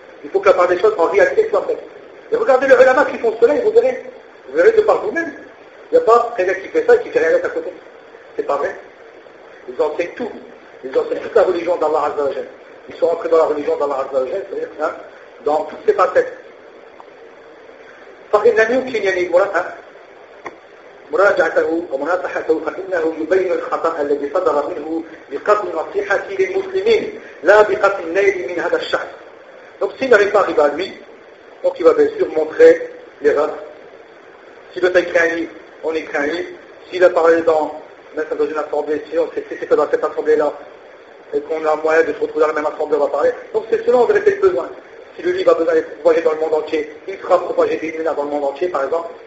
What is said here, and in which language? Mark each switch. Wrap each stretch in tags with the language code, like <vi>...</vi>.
<fr>Il faut que la part des choses en réalité soit faite. Et regardez les ulama qui font cela et vous verrez. Vous verrez de par vous-même. Il n'y a pas quelqu'un qui fait ça et qui fait rien d'autre à côté. C'est pas vrai. Ils enseignent tout. Ils enseignent toute la religion d'Allah Azzawajal. Ils sont rentrés dans la religion d'Allah Azzawajal, c'est-à-dire dans toutes ses facettes. Par exemple, nous qui n'y allons pas,</fr> <ar>مراجعته ومناصحته فإنه يبين الخطأ الذي صدر منه بقصد النصيحة للمسلمين لا بقصد النيل من هذا الشخص.</ar> <fr>Donc s'il n'arrive pas à arriver à lui, donc il va bien sûr montrer l'erreur. S'il doit écrire un livre, on écrit un livre. S'il a parlé dans une assemblée, si on sait ce que dans cette assemblée-là, et qu'on a moyen de se retrouver dans la même assemblée, on va parler. Donc c'est selon en vérité le besoin. Si le livre a besoin d'être propagé dans le monde entier, il sera propagé des lunes dans le monde entier, par exemple.</fr>